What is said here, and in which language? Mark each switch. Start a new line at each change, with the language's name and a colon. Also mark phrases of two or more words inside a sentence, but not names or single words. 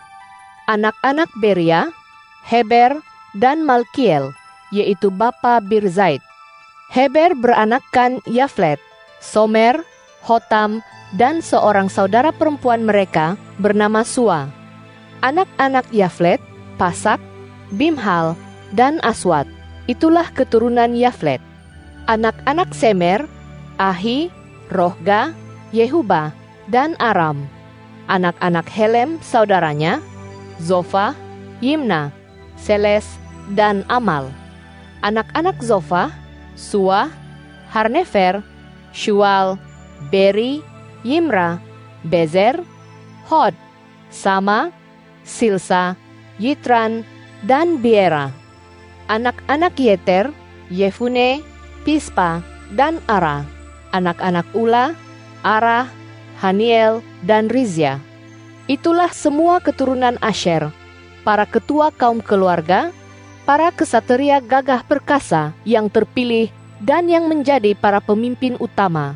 Malay: Anak-anak Beria, Heber, dan Malkiel, yaitu bapa Birzaid. Heber beranakkan Yaflet, Somer, Hotam, dan seorang saudara perempuan mereka bernama Sua. Anak-anak Yaflet, Pasak, Bimhal, dan Aswat. Itulah keturunan Yaflet. Anak-anak Semer, Ahi, Rohga, Yehuba, dan Aram. Anak-anak Helem saudaranya, Zofa, Yimna, Seles, dan Amal. Anak-anak Zofa, Sua, Harnefer, Shual, Beri, Yimra, Bezer, Hod, Sama, Silsa, Yitran, dan Biera. Anak-anak Yeter, Yefune, Pispa, dan Ara. Anak-anak Ula, Arah, Haniel, dan Rizya. Itulah semua keturunan Asher, para ketua kaum keluarga, para kesatria gagah perkasa yang terpilih dan yang menjadi para pemimpin utama.